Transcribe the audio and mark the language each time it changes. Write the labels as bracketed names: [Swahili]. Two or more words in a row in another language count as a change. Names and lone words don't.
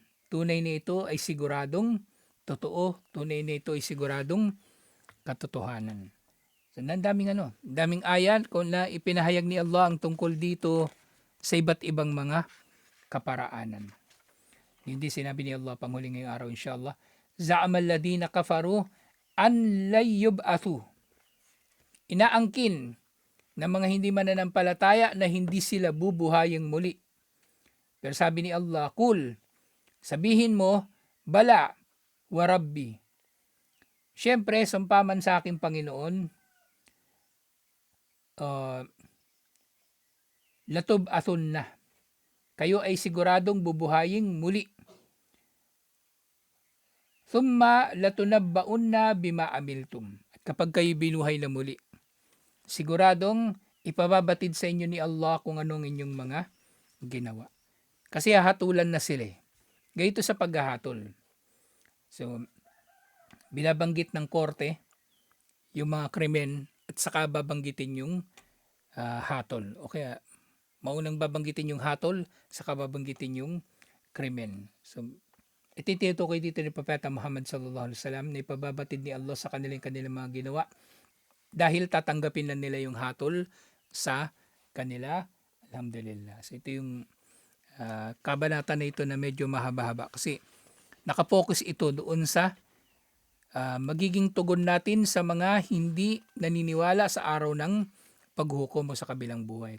[Filipino] Tunay na ito ay siguradong totoo, tunay na ito ay siguradong katotohanan. So, ang daming ayat kung na ipinahayag ni Allah ang tungkol dito sa iba't ibang mga kaparaanan. Hindi sinabi ni Allah panghuli ngayong araw inshallah, [Arabic] زعم الذين كفروا أن لن يبعثوا. [Filipino] Inaangkin ng mga hindi mananampalataya na hindi sila bubuhayang muli. Pero sabi ni Allah, kul, sabihin mo, [Arabic] بلى وربي. [Filipino] Siyempre, sumpaman sa aking Panginoon, latub'athun na. Kayo ay siguradong bubuhaying muli. [Arabic] ثم لتنبؤن بما عملتم. [Filipino] At kapag kayo binuhay na muli, siguradong ipababatid sa inyo ni Allah kung anong inyong mga ginawa. Kasi hahatulan na sila. Gayito sa paghahatol. So, binabanggit ng korte yung mga krimen at saka babanggitin yung hatol. O kaya, maunang babanggitin yung hatol, saka babanggitin yung krimen. So, ititukoy dito ni Propeta Muhammad [Arabic] صلى الله عليه وسلم [Filipino] na ipababatid ni Allah sa kanilang mga ginawa dahil tatanggapin na nila yung hatol sa kanila. Alhamdulillah. So, ito yung kabanata na ito na medyo mahaba-haba kasi nakapokus ito doon sa magiging tugon natin sa mga hindi naniniwala sa araw ng paghukom o sa kabilang buhay.